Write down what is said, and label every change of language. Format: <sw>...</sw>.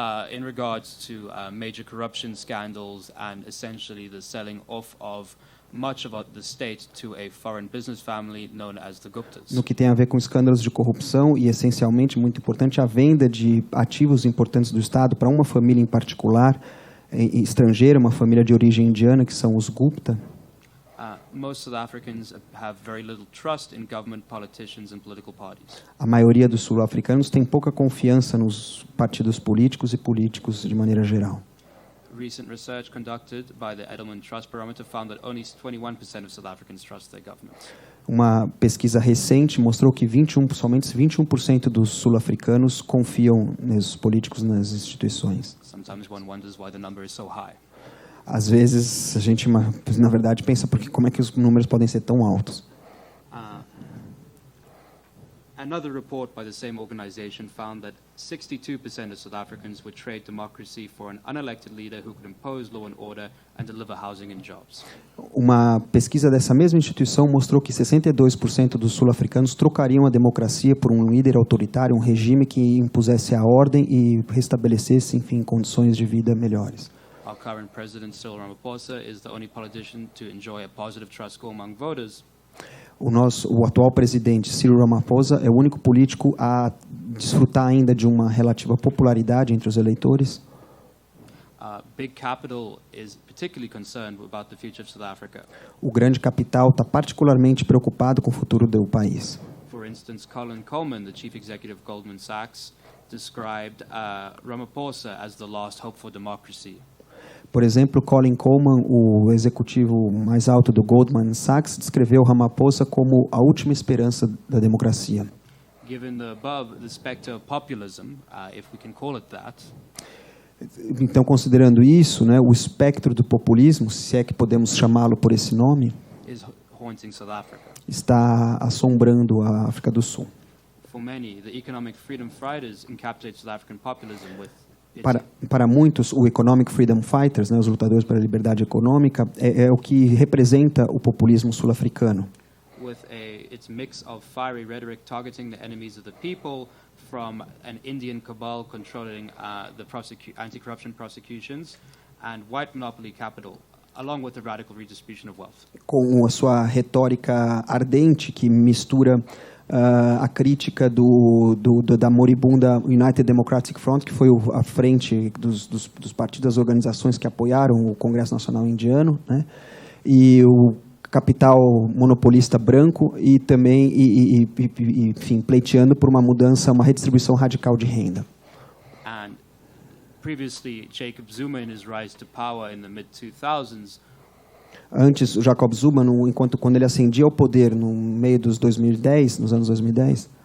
<en>in regards to major corruption scandals and essentially the selling off of much of the state to a foreign business family known as the Guptas.</en> <pt>No que tem a ver com escândalos de corrupção e, essencialmente, muito importante, a venda de ativos importantes do Estado para uma família em particular, estrangeira, uma família de origem indiana, que são os Gupta.</pt> <en>most South Africans have very little trust in government, politicians, and political parties.</en> <pt>A maioria dos sul-africanos tem pouca confiança nos partidos políticos e políticos de maneira geral.</pt> <en>Recent research conducted by the Edelman Trust Barometer found that only 21% of South Africans trust their government.</en> <pt>Uma pesquisa recente mostrou que somente 21% dos sul-africanos confiam nos políticos, nas instituições.</pt> <en>Sometimes one wonders why the number is so high.</en> <pt>Às vezes a gente, na verdade, pensa como é que os números podem ser tão altos.</pt> <en>Another report by the same organization found that 62% of South Africans would trade democracy for an unelected leader who could impose law and order and deliver housing and jobs.</en> <pt>Uma pesquisa dessa mesma instituição mostrou que 62% dos sul-africanos trocariam a democracia por um líder autoritário, um regime que impusesse a ordem e restabelecesse, enfim, condições de vida melhores.</pt> <en>Our current president, Cyril Ramaphosa, is the only politician to enjoy a positive trust score among voters.</en> <pt>O atual presidente, Cyril Ramaphosa, é o único político a desfrutar ainda de uma relativa popularidade entre os eleitores.</pt> <en>Big capital is particularly concerned about the future of South Africa.</en> <pt>O grande capital está particularmente preocupado com o futuro do país.</pt> <en>For instance, Kwan, the chief executive of Goldman Sachs, described Ramaphosa as the last hope for democracy.</en> <pt>Por exemplo, Colin Coleman, o executivo mais alto do Goldman Sachs, descreveu Ramaphosa como a última esperança da democracia.</pt> <en>Given the above, the specter of populism, if we can call it that,</en> <pt>então, considerando isso, né, o espectro do populismo, se é que podemos chamá-lo por esse nome,</pt> <en>is haunting South Africa.</en> <pt>está assombrando a África do Sul.</pt> <en>For many, the economic freedom fighters encapsulate South African populism with</en> <pt>Para muitos, o Economic Freedom Fighters, né, os lutadores pela liberdade econômica, é o que representa o populismo sul-africano.</pt> <en>With its mix of fiery rhetoric targeting the enemies of the people, from an Indian cabal controlling the anti-corruption prosecutions, and white monopoly capital, along with the radical redistribution of wealth.</en> <pt>Com a sua retórica ardente que mistura a crítica da moribunda United Democratic Front, que foi a frente dos partidos, das organizações que apoiaram o Congresso Nacional Indiano, né? E o capital monopolista branco e também, enfim, pleiteando por uma mudança, uma redistribuição radical de renda.</pt> <en>And previously, Jacob Zuma, in his rise to power in the mid-2000s,</en> <pt>antes, o Jacob Zuma, quando ele ascendia ao poder no meio dos 2010, nos anos 2010,</pt>